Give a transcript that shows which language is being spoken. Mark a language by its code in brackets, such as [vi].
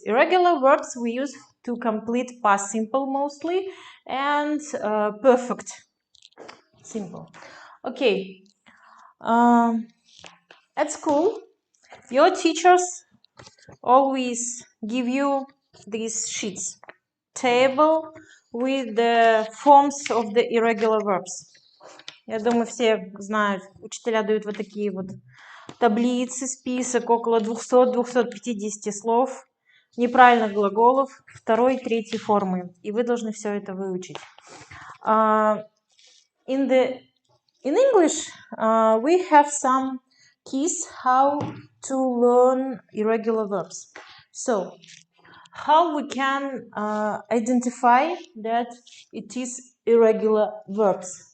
[en] Irregular verbs we use to complete past simple mostly, and perfect simple. Okay. At school, your teachers always give you these sheets, table with the forms of the irregular verbs. [ru] Я думаю, все знают, учителя дают вот такие вот таблицы, список, около 200-250 слов, неправильных глаголов, второй, третьей формы. И вы должны все это выучить. [en] In English, we have some keys how to learn irregular verbs. So, how we can identify that it is irregular verbs?